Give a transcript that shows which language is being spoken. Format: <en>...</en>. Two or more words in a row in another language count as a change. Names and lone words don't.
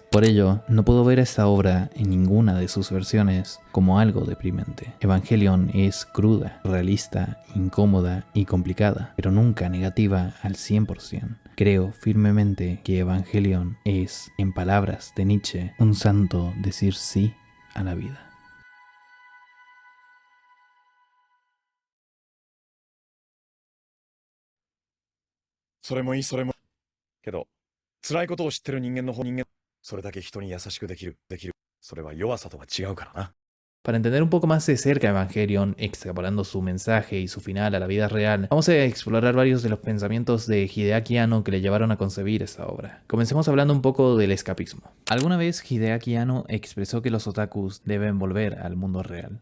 <es>Por ello, no puedo ver esta obra en ninguna de sus versiones como algo deprimente. Evangelion es cruda, realista, incómoda y complicada, pero nunca negativa al 100%. Creo firmemente que Evangelion es, en palabras de Nietzsche, un santo decir sí a la vida.</es> <ja>それもいい、それも。けど、辛いことを知ってる人間の人間、それだけ人に優しくできる。それは弱さとは違うからな。</ja> <es>Para entender un poco más de cerca Evangelion, extrapolando su mensaje y su final a la vida real, vamos a explorar varios de los pensamientos de Hideaki Anno que le llevaron a concebir esta obra. Comencemos hablando un poco del escapismo. Alguna vez Hideaki Anno expresó que los otakus deben volver al mundo real.</es>